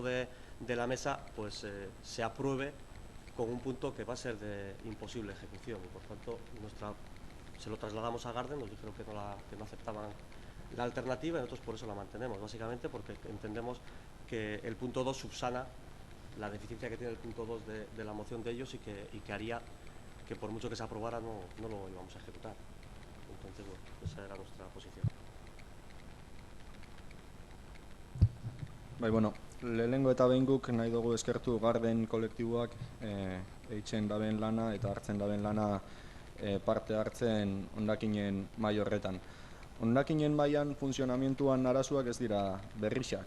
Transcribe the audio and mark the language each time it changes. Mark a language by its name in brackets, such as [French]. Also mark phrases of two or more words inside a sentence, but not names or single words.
[Spanish] de la mesa, pues se apruebe con un punto que va a ser de imposible ejecución, y por tanto se lo trasladamos a Garden, nos dijeron que no aceptaban la alternativa, y nosotros por eso la mantenemos, básicamente porque entendemos que el punto 2 subsana la deficiencia que tiene el punto 2 de la moción de ellos, y que haría que por mucho que se aprobara no lo íbamos a ejecutar. Entonces, bueno, esa era nuestra posición. [Basque] Bai, bueno, lehenengo eta behin guk nahi dugu eskertu Garden kolektiboak eitzen daben lana eta hartzen daben lana parte hartzen hondakinen mai horretan. Hondakinen mailan funtzionamentuan arazoak ez dira berrixak.